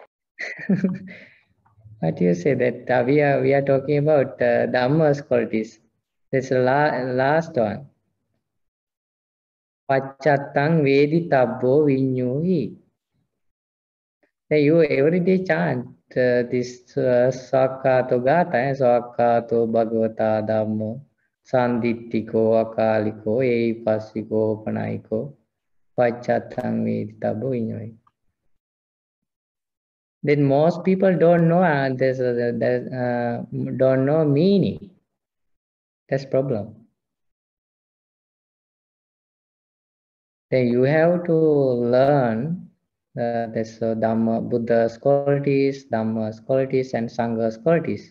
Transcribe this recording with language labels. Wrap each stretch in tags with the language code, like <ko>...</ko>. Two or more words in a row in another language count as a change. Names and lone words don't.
<en>What do you say that we are talking about Dhamma's qualities? That's the last one.</en> <pi>Pacchattam Vedittabbo Vinyohi.</pi> <en>You every day chant this</en> <pi>Sakkhato Gata, Sakkhato Bhagavata Dhammo, Sandittiko, Akaliko, Ehipassiko, Opanayiko, Pacchattam Vedittabbo Vinyohi.</pi> <en>Then most people don't know don't know meaning. That's problem. Then you have to learn this Dhamma, Buddha's qualities, Dhamma's qualities, and Sangha's qualities.</en>